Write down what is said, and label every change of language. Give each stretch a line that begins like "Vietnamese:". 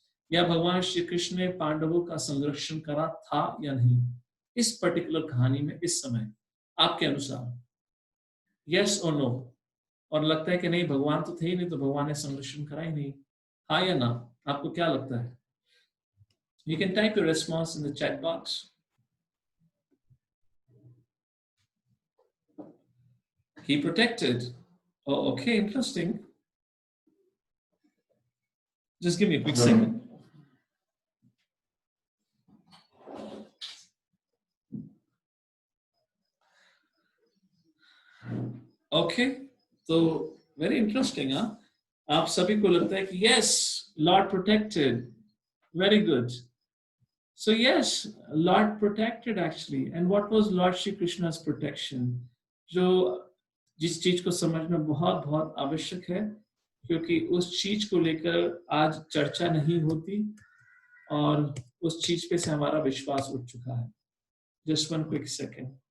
Hindi: या भगवान श्री कृष्ण ने पांडवों का संरक्षण करा था या नहीं इस पर्टिकुलर कहानी में इस समय आपके अनुसार? यस और नो? और लगता है कि नहीं भगवान तो थे ही नहीं तो भगवान ने संरक्षण करा ही नहीं, हाँ या ना? आपको क्या लगता है?
English: You can type your response in the chat box. He protected. Oh, okay, interesting. Just give me a quick second. Okay, so very interesting, huh?
Hindi: आप सभी को लगता है कि
English: yes, Lord protected. Very good. So yes, Lord protected actually. And what was Lord Shri Krishna's protection?
Hindi: जो जिस चीज को समझना बहुत बहुत आवश्यक है, क्योंकि उस चीज को लेकर आज चर्चा नहीं होती और उस चीज पे से हमारा विश्वास उठ चुका है।
English: Just one quick second.